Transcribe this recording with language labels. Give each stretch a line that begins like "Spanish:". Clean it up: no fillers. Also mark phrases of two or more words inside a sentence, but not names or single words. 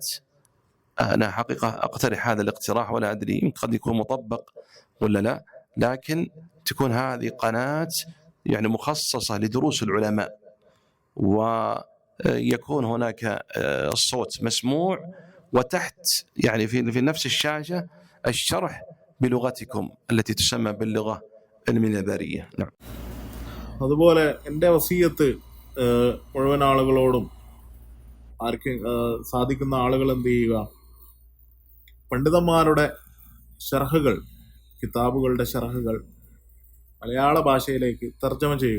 Arabic: أنا حقيقة أقترح هذا الاقتراح ولا أدري قد يكون مطبق ولا لا، لكن تكون هذه قناة يعني مخصصة لدروس العلماء، ويكون هناك الصوت مسموع، وتحت يعني في نفس الشاشة الشرح بلغتكم التي تسمى باللغة المنبرية. نعم.
Malayalam: അതുപോലെ എൻ്റെ വസിയത്ത് മുഴുവൻ ആളുകളോടും, ആർക്കും സാധിക്കുന്ന ആളുകൾ എന്ത് ചെയ്യുക, പണ്ഡിതന്മാരുടെ ഷർഹുകൾ, കിതാബുകളുടെ ഷർഹുകൾ മലയാള ഭാഷയിലേക്ക് തർജ്ജമ ചെയ്യുക.